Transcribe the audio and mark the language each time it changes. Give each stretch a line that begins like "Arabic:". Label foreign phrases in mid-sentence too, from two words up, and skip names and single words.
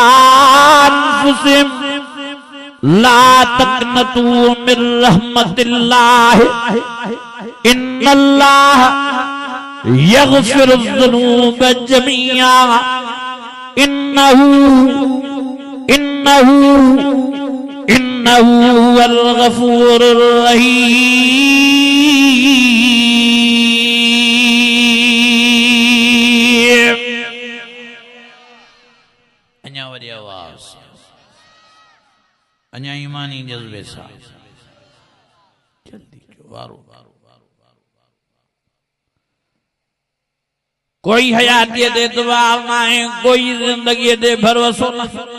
Arabic: أنفسهم لا تقنطوا من رحمة الله إن الله يغفر الذنوب جميعا إنه هو الغفور الرحيم.
Sindhi: अञा वरी आवाज़ अञा ईमानी जज्बे सां जल्दी कयो वारो कोई हयाती ते एतबार न आहे कोई जिंदगी ते भरोसो न